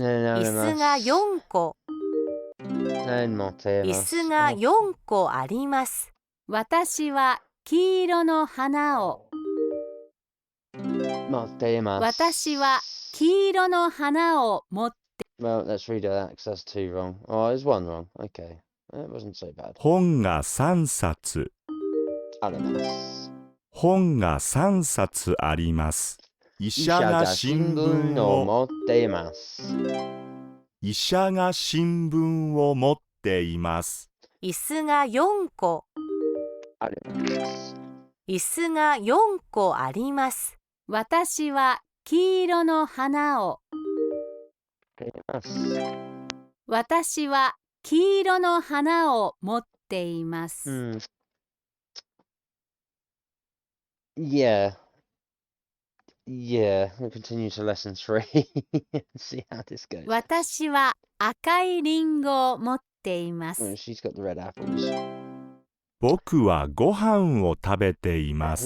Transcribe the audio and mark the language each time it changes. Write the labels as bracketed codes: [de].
[ja] 椅子が4個。持ってい椅ます。子が4個あります。私は黄色の花を。持っています。私は黄色の花を持って。 [en] Well, let's redo that because that's 2 wrong. Oh, there's 1 wrong. Okay. It wasn't so bad. [ja] 本が3冊。あります。本が3冊あります。医医者が新聞を持っています。医者が新聞を持っています。椅子が4個。あります。椅子が4個あります。私は黄色の花を。私は黄色の花を持っています。 [en] Yeah. Yeah, we'll continue to lesson 3 and see how this goes. [ja] 私は赤いリンゴを持っています。 [en] She's got the red apples. [ja] 僕はご飯を食べています。